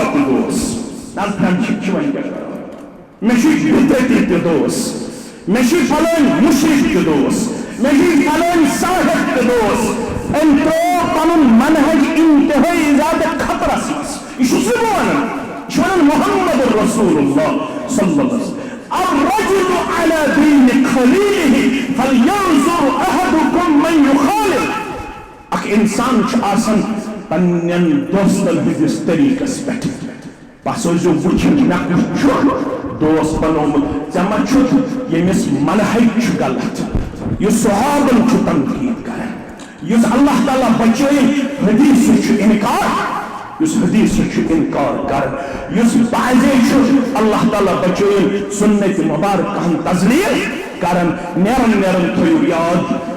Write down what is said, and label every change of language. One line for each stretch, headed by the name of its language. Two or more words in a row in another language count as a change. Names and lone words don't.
Kashmiri: تہِ دوس آز فرینڈشِپ چھِ وۄنۍ کیٛاہ کران مےٚ چھُ بدعتی تہِ دوس مےٚ چھُ فلٲنۍ مُشرِک تہِ دوس مےٚ چھُ فلٲنۍ ساحر تہِ دوس أمۍ ترٛوو پنُن منہج انتہٲیی زیادٕ خطرس منٛز یہ چھُس نہٕ بہٕ ونان یہِ چھُ ونان
Arabic: محمد رسول اللہ صلی اللہ علیہ وسلم الرجل على دين خليله فلينظر احدكم من يخالف اخ
Kashmiri: انسان چھ آسان پنن دوستن ہندس طریقس پہ بس ٲسۍزیو وٕچھان مےٚ کُس چھُ دوس بنومُت ژےٚ ما چھُتھ ییٚمِس منہج چھُ غلط یُس صحابن چھُ تنقید کران یُس اللہ تعالیٰ بچٲیِن حدیث چھُ انکار یُس حدیث چھُ انکار کران یُس بعضے چھُ اللہ تعالیٰ بچٲیِن سنت مبارکہن تزلیل کران نیرن نیرن تھٲیِو یاد